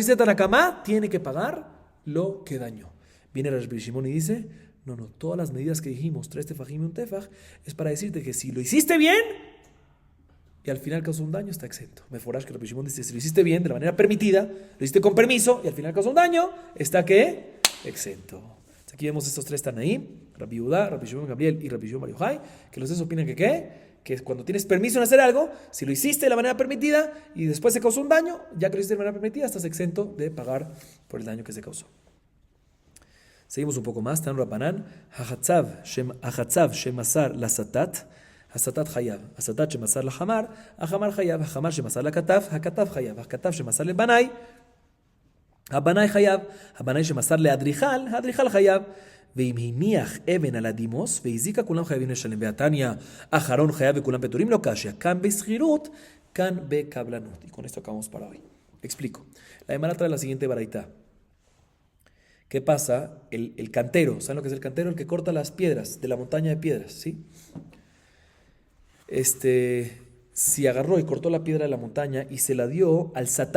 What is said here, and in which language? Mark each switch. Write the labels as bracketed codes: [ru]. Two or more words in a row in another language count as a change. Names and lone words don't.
[es] Dice Tanakama, tiene que pagar lo que dañó. Viene Rabbi Shimon y dice, no, todas las medidas que dijimos, 3 tefajim y un tefaj, es para decirte que si lo hiciste bien, y al final causó un daño, está exento. Meforash que Rabbi Shimon dice, si lo hiciste bien, de la manera permitida, lo hiciste con permiso, y al final causó un daño, está ¿qué? Exento. Aquí vemos estos 3 Tanaim, Rabbi Yehuda, Rabbi Shimon ben Gamliel y Rabbi Shimon Bar Yochai, que los 3 opinan que ¿qué? Que cuando tienes permiso en hacer algo, si lo hiciste de la manera permitida y después se causó un daño, ya que lo hiciste de manera permitida, estás exento de pagar por el daño que se causó. Seguimos un poco más. [he] תנו רבנן החצב שמסר לסתת הסתת חייב הסתת שמסר לחמר החמר חייב החמר שמסר לכתף הכתף חייב הכתף שמסר לבנאי, הבנאי חייב, הבנאי שמסר לאדריכל, האדריכל חייב. ואם הניח אבן על הדימוס והזיקה, כולם חייבים לשלם. [arc] והתניא, אחרון חייב וכולם פטורים, לא קשיא. כאן בשכירות, כאן בקבלנות. [es] Y con esto acabamos para hoy. Explico. La Gemara trae la siguiente baraita. ¿Qué pasa? El cantero, ¿saben lo que es el cantero? El que corta las piedras de la montaña de piedras, ¿sí? Si agarró y cortó la piedra de la montaña y se la dio al satat.